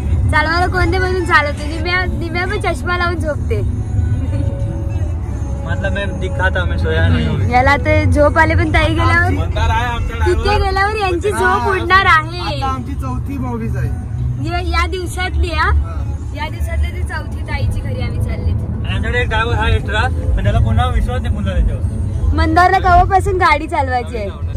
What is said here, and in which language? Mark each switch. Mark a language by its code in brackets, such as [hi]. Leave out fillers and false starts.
[mr] चालवायला कोणते म्हणून चालवते. निम्या पण चष्मा लावून झोपते. [hi] मतलब मैं दिखाता मैं सोया नहीं. [mr] याला तर झोप आले पण ताई गेल्यावर तिथे गेल्यावर यांची झोप उडणार आहे. आमची 4थी भाऊबीज आहे या दिवसातली. या दिवसातली ती 4थी ताईची घरी आम्ही चालले. आमच्याकडे एक ड्रायव्हर हा एक्स्ट्रा पण त्याला पुन्हा विश्वास नाही पुन्हा त्याच्यावर. मंदारला कवापासून गाडी चालवायची आहे.